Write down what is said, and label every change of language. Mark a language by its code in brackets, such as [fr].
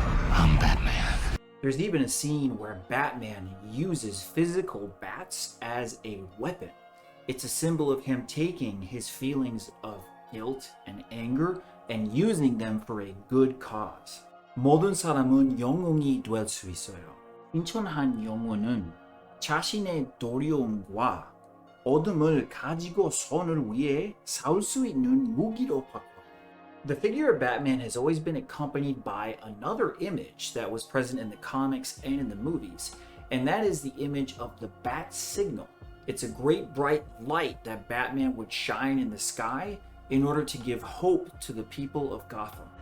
[en] I'm Batman. There's even a scene where Batman uses physical bats as a weapon. It's a symbol of him taking his feelings of guilt and anger and using them for a good cause. [ko] 모든 사람은 영웅이 될 수 있어요. 인천한 영웅은 자신의 두려움과 어둠을 가지고 선을 위해 싸울 수 있는 무기로 바꿔. [en] The figure of Batman has always been accompanied by another image that was present in the comics and in the movies, and that is the image of the bat signal. It's a great bright light that Batman would shine in the sky in order to give hope to the people of Gotham.